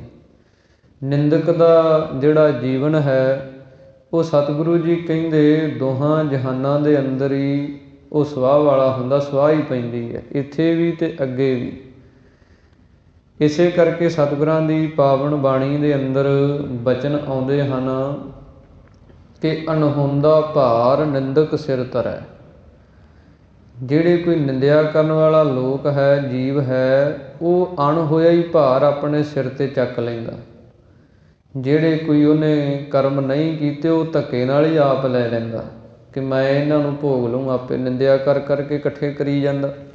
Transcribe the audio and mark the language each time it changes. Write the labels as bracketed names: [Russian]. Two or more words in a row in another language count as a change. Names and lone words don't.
[Punjabi] ਨਿੰਦਕ ਦਾ ਜਿਹੜਾ ਜੀਵਨ ਹੈ, ਉਹ ਸਤਿਗੁਰੂ ਜੀ ਕਹਿੰਦੇ ਦੋਹਾਂ ਜਹਾਨਾਂ ਦੇ ਅੰਦਰ ਹੀ ਉਹ ਸਵਾਹ ਵਾਲਾ ਹੁੰਦਾ, ਸਵਾਹ ਹੀ ਪੈਂਦੀ ਹੈ, ਇੱਥੇ ਵੀ ਅਤੇ ਅੱਗੇ ਵੀ। ਇਸੇ ਕਰਕੇ ਸਤਿਗੁਰਾਂ ਦੀ ਪਾਵਨ ਬਾਣੀ ਦੇ ਅੰਦਰ ਬਚਨ ਆਉਂਦੇ ਹਨ, [Hindi] कि अनहोंदा भार निंदक सिर धरै। [Punjabi] ਜਿਹੜੇ ਕੋਈ ਨਿੰਦਿਆ ਕਰਨ ਵਾਲਾ ਲੋਕ ਹੈ, ਜੀਵ ਹੈ, ਉਹ ਅਣਹੋਇਆ ਹੀ ਭਾਰ ਆਪਣੇ ਸਿਰ 'ਤੇ ਚੱਕ ਲੈਂਦਾ। ਜਿਹੜੇ ਕੋਈ ਉਹਨੇ ਕਰਮ ਨਹੀਂ ਕੀਤੇ, ਉਹ ਧੱਕੇ ਨਾਲ ਹੀ ਆਪ ਲੈ ਲੈਂਦਾ ਕਿ ਮੈਂ ਇਹਨਾਂ ਨੂੰ ਭੋਗ ਲਊਂ, ਆਪੇ ਨਿੰਦਿਆ ਕਰ ਕਰਕੇ ਇਕੱਠੇ ਕਰੀ ਜਾਂਦਾ।